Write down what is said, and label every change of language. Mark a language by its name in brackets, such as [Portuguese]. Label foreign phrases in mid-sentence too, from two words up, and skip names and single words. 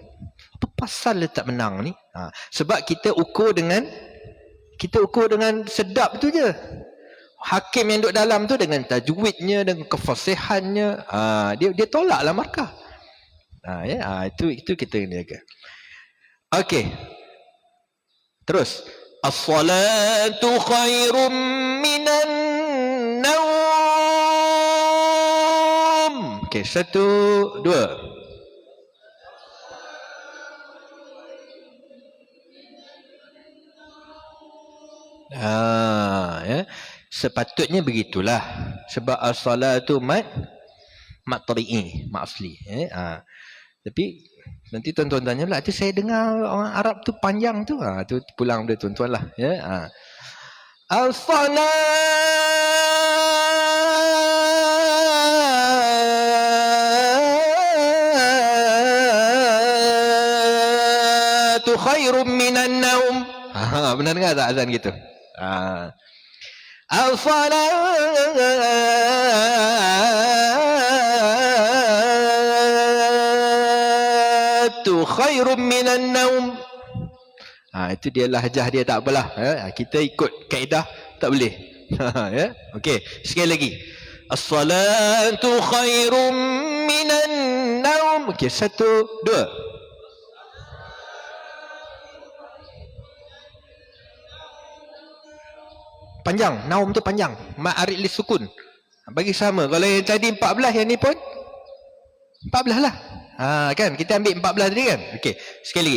[Malay] Apa pasal dia tak menang ni? Sebab kita ukur dengan sedap tu je. Hakim yang duduk dalam tu dengan tajwidnya, dengan kefasihannya, dia tolaklah markah. Itu kita kena jaga. Okey. [Arabic] Terus, الصلاة خير من النوم. [Malay] Okey, 1, 2. Ya. Sepatutnya begitulah. Sebab [Arabic] الصلاة مد طبيعي، مد أصلي. [Malay] Tapi nanti tuan-tuan tanya pula, saya dengar orang Arab tu panjang tu. Tu pulang dia tuan-tuan lah. [Arabic] Ya. الصلاة خير من النوم. [Malay] Benar dengar tak azan gitu? [Arabic] الصلاة خير من النوم. [Malay] Itu dia lahjah dia, tak apalah. Kita ikut kaedah tak boleh. Ya. Okey, sekali lagi. [Arabic] الصلاة خير من النوم. [Malay] Okey, 1, 2. Panjang, naum tu panjang. [Arabic] مد عارض للسكون. [Malay] Bagi sama. Kalau yang tadi 14, yang ni pun 14 lah. Kan? Kita ambil 14 tadi kan? Okey. Sekali lagi.